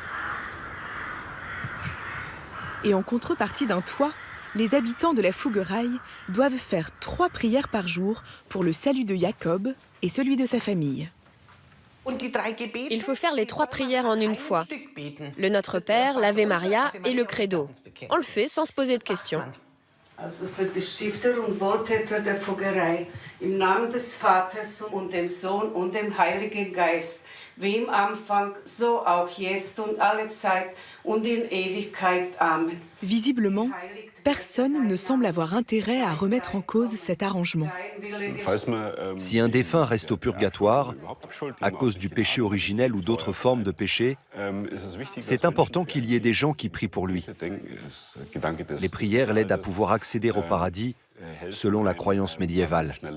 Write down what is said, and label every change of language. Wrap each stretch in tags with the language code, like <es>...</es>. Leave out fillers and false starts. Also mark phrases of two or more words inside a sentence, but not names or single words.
<fr>Et en contrepartie d'un toit, les habitants de la Fuggerei doivent faire 3 prières par jour pour le salut de Jakob et celui de sa famille. Il faut faire les 3 prières en une fois. Le Notre Père, l'Ave Maria et le Credo. On le fait sans se poser de questions.</fr> <de>Also für die Stifter und Wohltäter der Fuggerei, im Namen des Vaters und dem Sohn und dem Heiligen Geist, wie im Anfang, so auch jetzt und alle Zeit und in Ewigkeit. Amen.</de> <fr>Visiblement, personne ne semble avoir intérêt à remettre en cause cet arrangement. Si un défunt reste au purgatoire, à cause du péché originel ou d'autres formes de péché, c'est important qu'il y ait des gens qui prient pour lui. Les prières l'aident à pouvoir accéder au paradis, selon la croyance médiévale.</fr>